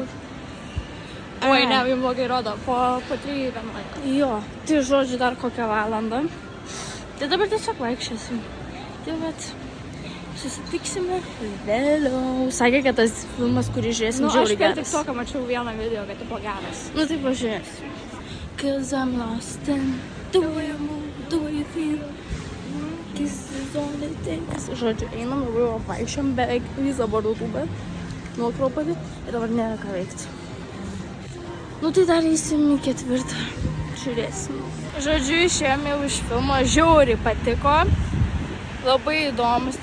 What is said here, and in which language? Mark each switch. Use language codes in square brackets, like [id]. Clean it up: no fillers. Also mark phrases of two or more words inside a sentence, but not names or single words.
[lt] Oi, ne, jums blogai rodo, po 3:11. Jo, tai žodžiu, dar kokią valandą. Tai dabar tiesiog vaikščiosim. Tai vat, susitiksime vėliau. Sakė, kad tas filmas, kurį žiūrėsim, žiauriai Aš per geras. TikToką mačiau vieną video, kad tipo geras. Nu tai pažiūrėsiu. [en] 'Cause I'm lost in the way you move, the way you feel. This is all it takes. [lt] Žodžiu, einam labai vaikščiam beveik visą parduotuvę. Nuo Akropolį. Ir dabar nėra ką veikti. Nu tai dar eisim į 4. Žiūrėsim. Žodžiu, išėjom jau iš filmo. Žiauriai patiko. Labai įdomus.